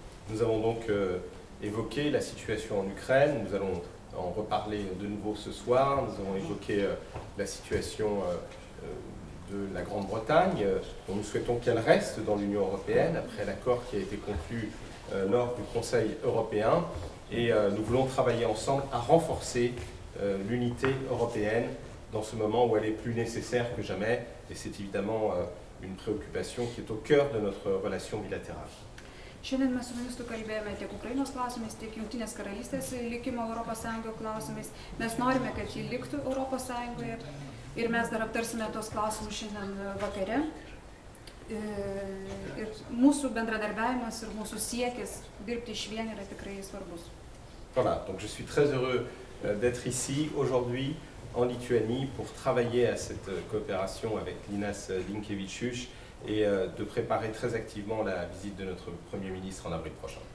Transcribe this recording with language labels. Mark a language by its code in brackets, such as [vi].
[fr] Nous avons donc évoqué la situation en Ukraine, nous allons en reparler de nouveau ce soir, nous avons évoqué la situation de la Grande-Bretagne, dont nous souhaitons qu'elle reste dans l'Union européenne après l'accord qui a été conclu lors du Conseil européen, et nous voulons travailler ensemble à renforcer l'unité européenne dans ce moment où elle est plus nécessaire que jamais, et c'est évidemment une préoccupation qui est au cœur de notre relation bilatérale. [lt] Šiandien mes su ministru kalbėjome tiek Ukrainos klausimais, tiek Jungtinės karalystės likimo Europos Sąjungoje klausimais. Mes norime, kad ji liktų Europos Sąjungoje. Ir mes dar aptarsime tos klausimus šiandien vakare. Ir mūsų bendradarbiavimas ir mūsų siekis dirbti išvien yra tikrai svarbus. [fr] Voilà, donc je suis très heureux d'être ici aujourd'hui en Lituanie pour travailler à cette coopération avec Linas Linkevičius et de préparer très activement la visite de notre Premier ministre en avril prochain.